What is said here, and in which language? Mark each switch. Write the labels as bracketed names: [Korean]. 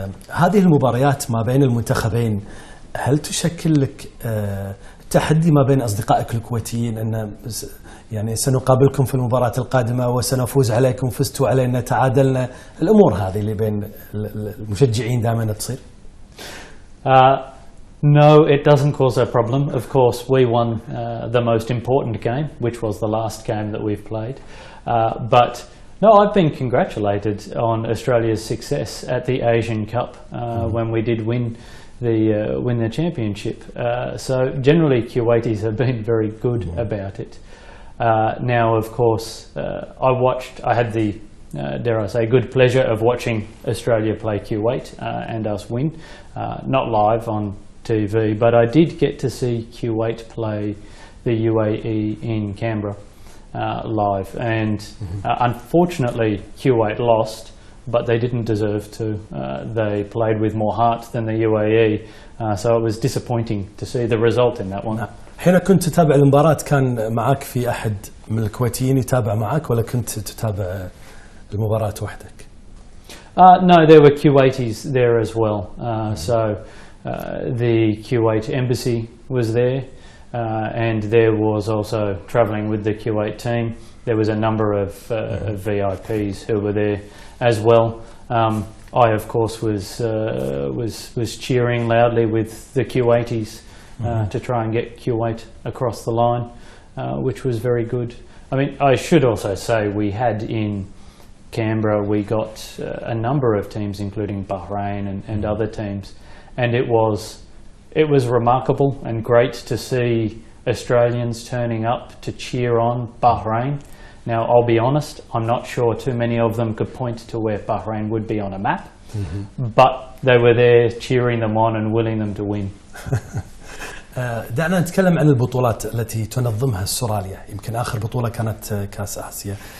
[Arabic] هذه المباريات ما بين المنتخبين هل تشكل لك تحدي ما بين أصدقائك الكويتيين أن يعني سنقابلكم في المباراة القادمة وسنفوز عليكم، فزتوا علينا، تعادلنا، الأمور هذه اللي بين المشجعين دائما تصير؟ [English] No, it doesn't cause a problem. Of course, we won the most important game, which was the last game that we've played. But no, I've been congratulated on Australia's success at the Asian Cup when we did win the championship. So generally, Kuwaitis have been very good about it. Now, of course, I had the dare I say, good pleasure of watching Australia play Kuwait and us win. Not live on TV, but I did get to see Kuwait play the UAE in Canberra live. And unfortunately, Kuwait lost, but they didn't deserve to. They played with more heart than the UAE, so it was disappointing to see the result in that one. [Arabic] حين كنت تتابع المباراة كان معك في أحد من الكويتيين يتابع معك ولا كنت تتابع المباراة وحدك؟ [English] No, there were Kuwaitis there as well. The Kuwait embassy was there, and there was also travelling with the Kuwait team. There was a number of VIPs who were there as well. I, of course, was cheering loudly with the Kuwaitis to try and get Kuwait across the line, which was very good. I mean, I should also say we had in Canberra, we got a number of teams, including Bahrain and other teams, and it was remarkable and great to see Australians turning up to cheer on Bahrain. Now, I'll be honest, I'm not sure too many of them could point to where Bahrain would be on a map, but they were there cheering them on and willing them to win. [Arabic] دعنا نتكلم عن البطولات التي تنظمها استراليا. يمكن آخر بطولة كانت كأس آسيا.